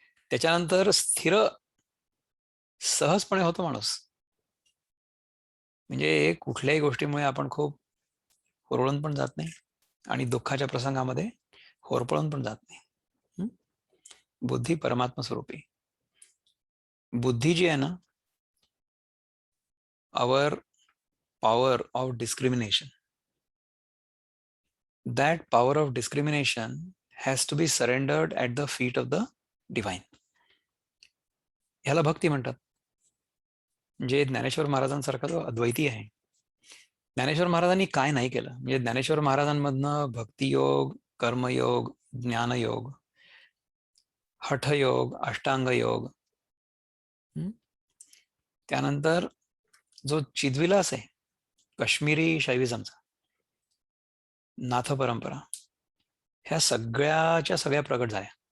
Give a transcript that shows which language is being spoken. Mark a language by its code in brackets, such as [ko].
[mr] त्याच्यानंतर स्थिर सहजपणे होतो माणूस. म्हणजे कुठल्याही गोष्टीमुळे आपण खूप होरळून पण जात नाही आणि दुःखाच्या प्रसंगामध्ये होरपळून पण जात नाही. बुद्धी परमात्मा स्वरूपी. बुद्धी जी आहे ना, [en] our power of discrimination, that power of discrimination has to be surrendered at the feet of the divine. [mr] ह्याला भक्ती म्हणतात. जे ज्ञानेश्वर महाराजांसारखा जो अद्वैती आहे, ज्ञानेश्वर महाराजांनी काय नाही केलं. म्हणजे ज्ञानेश्वर महाराजांमधनं भक्तियोग, कर्मयोग, ज्ञानयोग, हठयोग, अष्टांग योग, त्यानंतर जो चिद्विलास आहे काश्मीरी शैविझमचा, नाथ परंपरा, ह्या सगळ्याच्या सगळ्या प्रगट झाल्या.